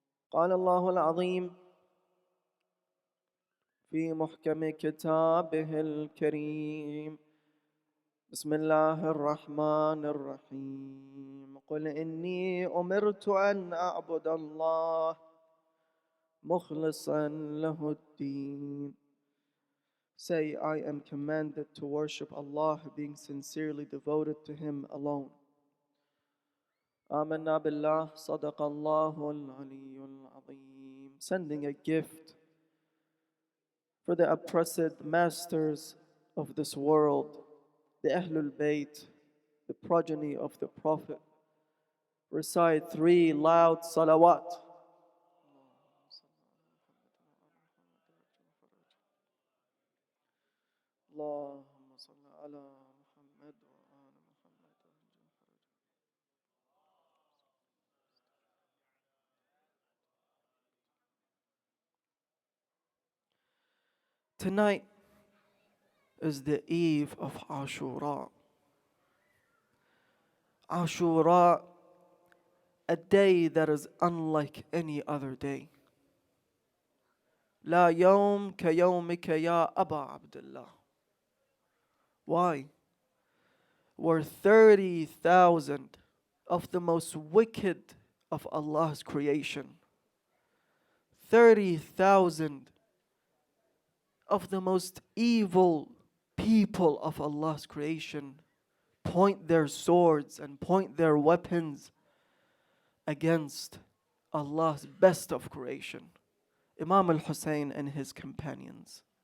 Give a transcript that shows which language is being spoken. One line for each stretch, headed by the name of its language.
Arabic: قال الله العظيم في محكم كتابه الكريم: بسم الله الرحمن الرحيم. قل إني أمرت أن أعبد الله مخلصا له الدين.
English: Say, I am commanded to worship Allah, being sincerely devoted to Him alone.
Arabic: آمنا بالله صدق الله العلي العظيم.
English: Sending a gift for the oppressed masters of this world, the Ahlul Bayt, the progeny of the Prophet. Recite 3 loud salawat.
Arabic: اللهم صل على محمد وآل محمد.
English: Tonight is the eve of Ashura. Ashura, a day that is unlike any other day.
Arabic: لا يوم كيومك يا أبا عبد الله.
English: Why? Were 30,000 of the most wicked of Allah's creation, 30,000 of the most evil people of Allah's creation point their swords and point their weapons against Allah's best of creation, Imam al-Hussein and his companions.